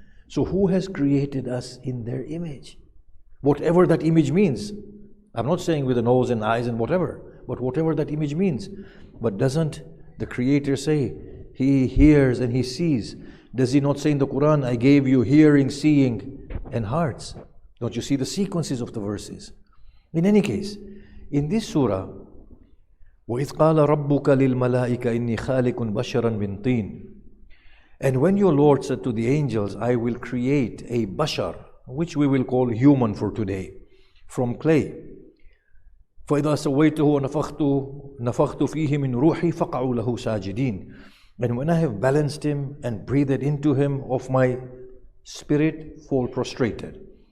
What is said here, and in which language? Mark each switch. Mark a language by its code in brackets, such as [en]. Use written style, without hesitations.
[en] So who has created us in their image? Whatever that image means. I'm not saying with a nose and eyes and whatever, but whatever that image means. But doesn't the Creator say He hears and He sees? Does He not say in the Quran, I gave you hearing, seeing, and hearts? Don't you see the sequences of the verses? In any case, in this surah, [ar] وَإِذْ قَالَ رَبُّكَ لِلْمَلَائِكَ إِنِّي خَالِقٌ بَشَرًا مِنْ طِينٍ. [en] And when your Lord said to the angels, I will create a bashar, which we will call human for today, from clay. [ar] فَإِذَا سَوَّيْتُهُ وَنَفَخْتُ فِيهِ مِنْ رُوحِي فَقَعُوا لَهُ سَاجِدِينَ. [en] And when I have balanced him and breathed into him of my spirit, fall prostrated.